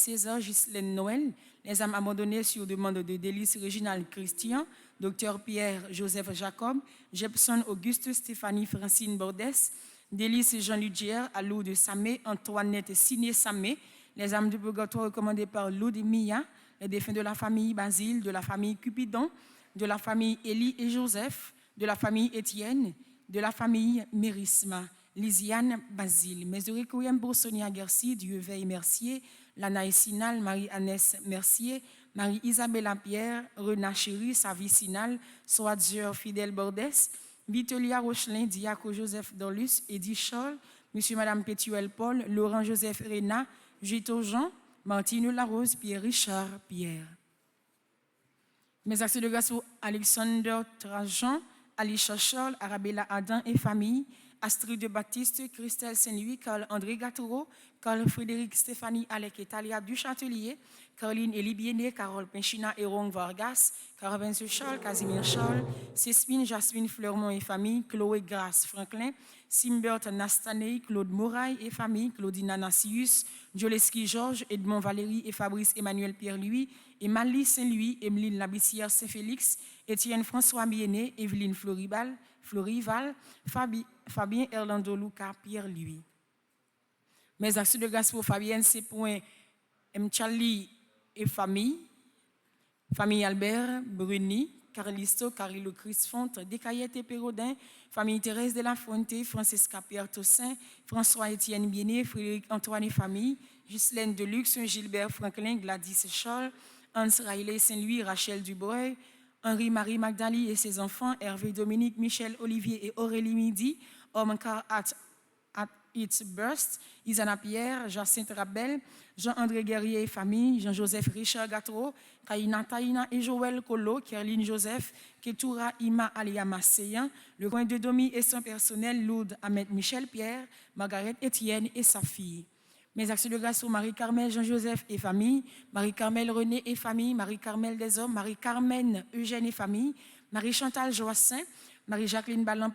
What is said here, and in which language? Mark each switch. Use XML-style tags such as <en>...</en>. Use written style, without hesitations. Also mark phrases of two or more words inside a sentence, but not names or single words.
<fr>César, Ghislaine Noël, les âmes abandonnées sur demande de Délice Réginal Christian, Dr Pierre Joseph Jacob, Jepson Auguste Stéphanie Francine Bordès, Délice Jean-Luc Gier, à l'eau de Samé, Antoinette Siné Samé, les âmes du purgatoire recommandées par Lou de Mia, les défunts de la famille Basile, de la famille Cupidon, de la famille Élie et Joseph, de la famille Étienne, de la famille Mérisma, Lisiane Basile. Mes requiem pour Sonia Garcia, Dieu veille Mercier, Lana Sinal, Marie-Annès Mercier, Marie-Isabella Pierre, Rena Chéri, Savicinal, Soadjeur Fidèle Bordès, Vitelia Rochelin, Diaco Joseph Dolus, Edith Charles, Monsieur et Madame Pétuel Paul, Laurent Joseph Rena, Gito Jean, Martine Larose, Pierre Richard Pierre. Mes actions de grâce pour Alexander Trajan, Alicia Charles, Arabella Adam et famille, Astrid de Baptiste, Christelle Saint-Louis, Carl-André Gatoro, Carl-Frédéric Stéphanie Alec et Talia Duchâtelier, Caroline Elibiene, Carole Pinchina et Ron Vargas, Caravane Charles, Casimir Charles, Céspine, Jasmine Fleurmont et famille, Chloé Grace Franklin, Simbert Nastaney, Claude Moraille et famille, Claudine Anassius, Joleski Georges, Edmond Valérie et Fabrice Emmanuel Pierre-Louis, Emmalie Saint-Louis, Emeline Labissière Saint-Félix, Étienne François Biennet, Evelyne Florival, Fabien Erlando Luca Pierre-Louis. Mes actions de grâce pour Fabienne C. Mchali et famille, famille Albert, Bruni, Carlisto, Carilo Crisfont, Descayette et Pérodin, famille Thérèse de la Fonte, Francesca Pierre Tossin, François-Étienne Biennet, Frédéric Antoine et famille, Ghislaine Deluxe, Gilbert Franklin, Gladys Charles, Hans Riley Saint-Louis, Rachel Dubois, Henri-Marie Magdali et ses enfants, Hervé Dominique, Michel Olivier et Aurélie Midi, Omkar at Its Burst, Isana Pierre, Jacinthe Rabel, Jean-André Guerrier et famille, Jean-Joseph Richard Gatro, Kaina Taïna et Joël Kolo, Kerline Joseph, Ketoura Ima Aliama Seyan, le coin de Domi et son personnel, Lourdes Ahmed Michel Pierre, Margaret Etienne et sa fille. Mes actions de grâce pour Marie-Carmel Jean-Joseph et famille, Marie-Carmel René et famille, Marie-Carmel Deshommes, Marie-Carmen Eugène et famille, Marie-Chantal Joassin, Marie-Jacqueline Ballan</fr>